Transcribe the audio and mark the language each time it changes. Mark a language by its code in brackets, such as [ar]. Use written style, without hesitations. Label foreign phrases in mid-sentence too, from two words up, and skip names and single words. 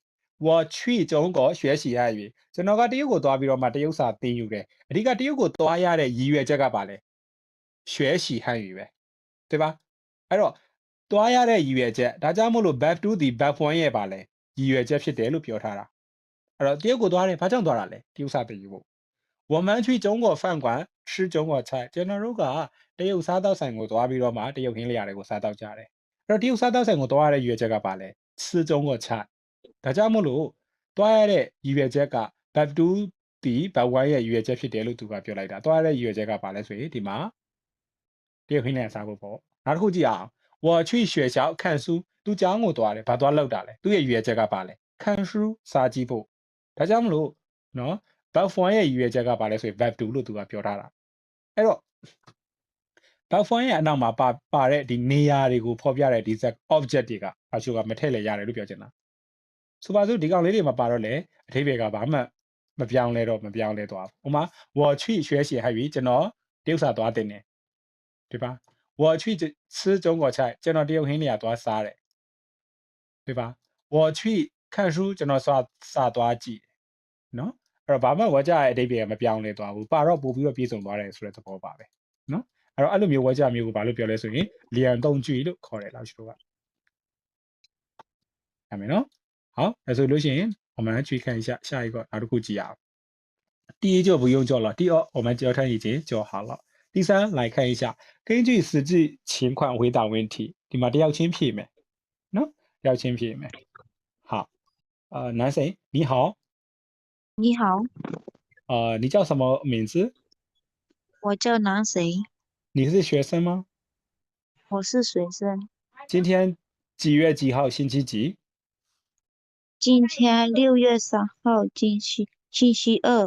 [zh] 我去中国学习汉语。 [my] ကျွန်တော်ကတရုတ်ကိုသွားပြီးတော့မှတရုတ်စာသင်ယူတယ်။အဓိကတရုတ်ကိုသွားရတဲ့ရည်ရွယ်ချက်ကပါလေ။ [zh] 学习汉语 [my] ပဲ။ [zh] 对吧？ [my] အဲ့တော့သွားရတဲ့ရည်ရွယ်ချက်ဒါကြောင့်မို့လို့ verb 2ဒီ verb 1ရဲ့ပါလေရည်ရွယ်ချက်ဖြစ်တယ်လို့ပြောထားတာအဲ့တော့တရုတ်ကိုသွားတယ်ဘာကြောင့်သွားတာလဲတရုတ်စာသင်ယူဖို့ [zh] 我们去中国饭馆吃中国菜 [my] ကျွန်တော်တို့ကတရုတ်စားတောက်ဆိုင်ကိုသွားပြီးတော့မှတရုတ်ခင်းလျာတွေကိုစားတောက်ကြတယ်အဲ့တော့တရုတ်စားတောက်ဆိုင်ကိုသွားရတဲ့ရည်ရွယ်ချက်ကပါလေ [zh] 吃中国菜 [my] ဒါကြောင့်မို့လို့သွားရတဲ့ရည် ရွယ်ချက်က verb 2ဒီ verb 1ရဲ့ရည်ရွယ်ချက်ဖြစ်တယ်လို့သူကပြောလိုက်တာသွားရတဲ့ရည်ရွယ်ချက်ကပါလဲဆိုရင်ဒီမှာတရုတ်ခင်းလျာစားဖို့ပေါ့နောက်တစ်ခုကြည့်အောင် [zh] 我去学校看书 [my] သူကျောင်းကိုသွားတယ်ဘာသွားလောက်တာလဲသူ့ရဲ့ရည်ရွယ်ချက်ကပါလဲ [zh] 看书 [my] စာကြည့်ဖို့ဒါကြောင့်မလို့နော် verb 1ရဲ့ရည်ရွယ်ချက်က ပါလဲဆိုရင် verb 2လို့သူကပြောထားတာအဲ့တော့ verb 1ရဲ့အနောက်မှာပါတဲ့ဒီနေရာတွေကိုဖော်ပြတဲ့ဒီ object တွေကဘာချိုကမထည့်လဲရတယ်လို့ပြောချင် တာဆိုပါစို့ဒီကောင်လေးတွေမှာပါတော့လေအထိပ္ပယ်ကဘာမှမပြောင်းလဲတော့မပြောင်းလဲသွားဘူးဥမာ [zh] 我去学习汉语 [my] ကျွန်တော်တရုတ်စာသွားတင်တယ် [zh] 对吧我去吃中国菜 [my] ကျွန်တော်တရုတ်ဟင်းနေရာသွားစားတယ် [zh] 对吧我去看书 [my] ကျွန်တော်စာသွားကြည့်နော်အဲ့တော့ဘာမှဝါကြရဲ့အဓိပ္ပာယ်မပြောင်းလဲသွားဘူးပါတော့ပို့ပြီးတော့ပြေဆုံးသွားတယ်ဆိုတဲ့သဘောပါပဲနော်အဲ့တော့အဲ့လိုမျိုးဝါကြမျိုးကိုဘာလို့ပြောလဲဆိုရင်လျံတုံကြွလို့ခေါ်တယ်လောက်ရှိတော့က အမေနော် [zh] 好那所以 [my] လို့ရှိရင် [zh] 我们去看一下下一个 [my] နောက်တစ်ခုကြည့်အောင် [zh] 第一就不用做了第二我们交谈已经就好了第三来看一下根据实际情况回答问题 [my] ဒီမှာတယောက်ချင်းဖြေမယ်နော်တယောက်ချင်းဖြေမယ် [zh] 好男生你好你好。你叫什么名字我叫南谁。你是学生吗我是学生。今天几月几号星期几今天6月3号星期二。